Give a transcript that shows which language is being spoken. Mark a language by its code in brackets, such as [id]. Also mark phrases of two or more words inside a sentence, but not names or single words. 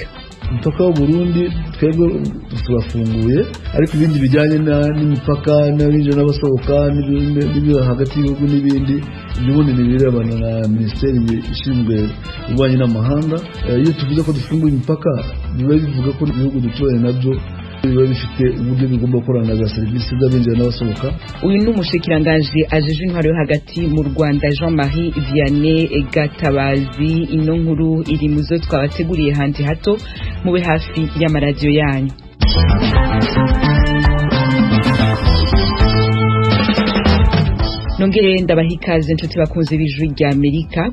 [rw] Umupaka w'u Burundi twebwe turafunguye, ariko ibindi bijyanye n'imipaka n'abinjira n'abasohoka n'ibyo hagati y'ibihugu n'ibindi n'ubundi nibirebana na Minisiteri ishinzwe ububanyi n'amahanga. Iyo tuvuze ko dufunguye imipaka biba bivuga ko ibihugu duturanye nabyo biba bifite uburyo bigomba gukorana na serivisi z'abinjira n'abasohoka. [rn] Uyu ni umushikiranganji ajeje intwaro yo hagati mu Rwanda Jean-Marie Vianney Gatabazi. Ino nkuru iri muzo twabateguriye handi hato mube hafi y'amaradiyo yanyu. Nongere ndabahikaze inshuti bakunze bijwi rya Amerika.